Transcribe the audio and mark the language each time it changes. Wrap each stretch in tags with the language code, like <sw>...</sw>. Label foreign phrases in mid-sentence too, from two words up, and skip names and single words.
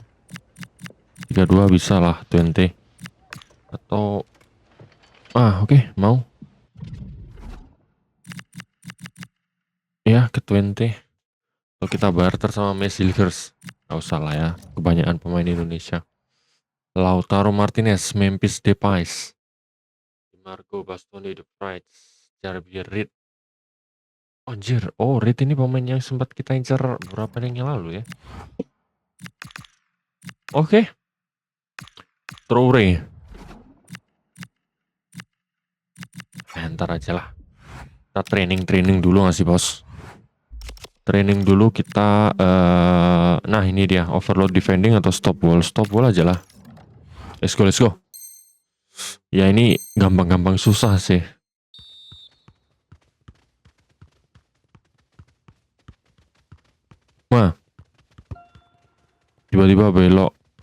<id>32 bisa lah Twente. Atau oke, mau. Ya ke Twente. Atau kita barter sama Messilgers. Gak usah lah ya, kebanyakan pemain Indonesia. Lautaro Martinez, Memphis Depay, Marco Bastoni, De Vrij, Jarbier Reed. Anjir, Reed ini pemain yang sempat kita incar beberapa yang lalu ya. Oke. Traore. Ntar aja lah. Kita training dulu gak sih bos? Training dulu kita. Nah ini dia,</id> <en>overload defending</en> <id>atau</id> <en>stop wall</en> <id>aja lah.</id> <en>Let's go.</en> <id>Ya ini gampang susah sih. Wah, tiba-tiba belok.</id>